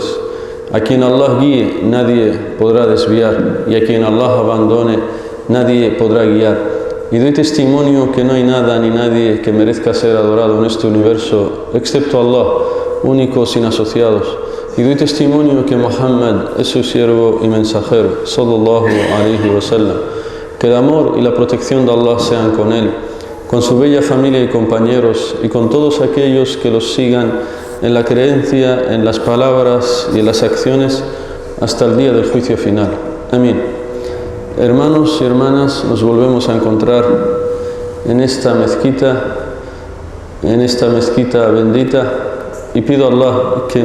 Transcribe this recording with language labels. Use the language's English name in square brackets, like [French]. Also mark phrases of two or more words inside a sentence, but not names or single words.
[Spanish] A quien Allah guíe, nadie podrá desviar, y a quien Allah abandone, nadie podrá guiar. Y doy testimonio que no hay nada ni nadie que merezca ser adorado en este universo excepto Allah, único sin asociados. Y doy testimonio que Muhammad es su siervo y mensajero, [Arabic] صلى الله عليه وسلم. [Spanish] Que el amor y la protección de Allah sean con él, con su bella familia y compañeros, y con todos aquellos que los sigan en la creencia, en las palabras y en las acciones hasta el día del juicio final. Amén. Hermanos y hermanas, nos volvemos a encontrar en esta mezquita bendita, y pido a Allah que